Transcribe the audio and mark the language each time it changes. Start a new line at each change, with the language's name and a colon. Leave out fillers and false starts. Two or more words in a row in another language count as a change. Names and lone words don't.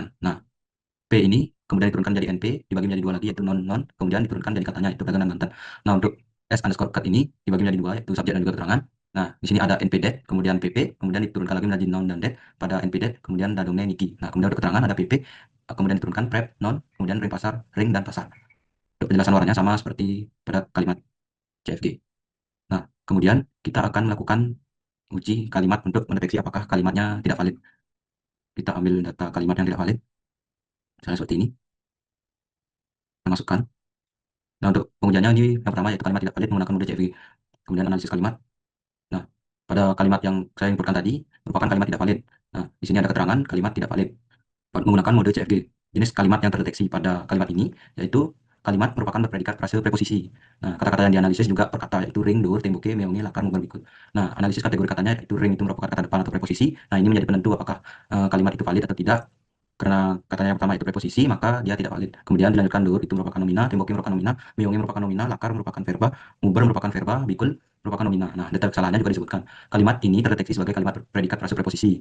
Indonesian: Nah, P ini kemudian diturunkan jadi NP, dibagi menjadi 2 lagi yaitu non, kemudian diturunkan jadi katanya itu dagangan mantan. Nah, untuk S_cut ini dibagi menjadi 2 yaitu subjek dan juga keterangan. Nah, di sini ada NP-det, kemudian PP, kemudian diturunkan lagi menjadi non dan det pada NP-det, kemudian dadongnya Niki. Nah, kemudian untuk keterangan ada PP, kemudian diturunkan prep, non, kemudian
Balinese: ring pasar,
Indonesian: ring dan pasar. Untuk penjelasan warnanya sama seperti pada kalimat CFG. Nah, kemudian kita akan melakukan uji kalimat untuk mendeteksi apakah kalimatnya tidak valid. Kita ambil data kalimat yang tidak valid, misalnya seperti ini. Kita masukkan. Nah, untuk pengujiannya ini yang pertama yaitu kalimat tidak valid menggunakan mode CFG. Kemudian analisis kalimat. Nah, pada kalimat yang saya inputkan tadi merupakan kalimat tidak valid. Nah, di sini ada keterangan kalimat tidak valid menggunakan mode CFG. Jenis kalimat yang terdeteksi pada kalimat ini yaitu kalimat merupakan berpredikat frase preposisi. Nah, kata-kata yang dianalisis juga per kata yaitu
Balinese: ring, dur, temboke, meonge, lakar,
Indonesian: mungkin berikut. Nah, analisis kategori katanya yaitu ring itu merupakan kata depan atau preposisi. Nah, ini menjadi penentu apakah kalimat itu valid atau tidak. Karena katanya yang pertama itu preposisi, maka dia tidak valid. Kemudian dilanjutkan dur itu merupakan nomina, temboke merupakan nomina, meonge merupakan nomina, lakar merupakan verba, muber merupakan verba, bikul merupakan nomina. Nah, detail kesalahannya juga disebutkan. Kalimat ini terdeteksi sebagai kalimat berpredikat frase preposisi.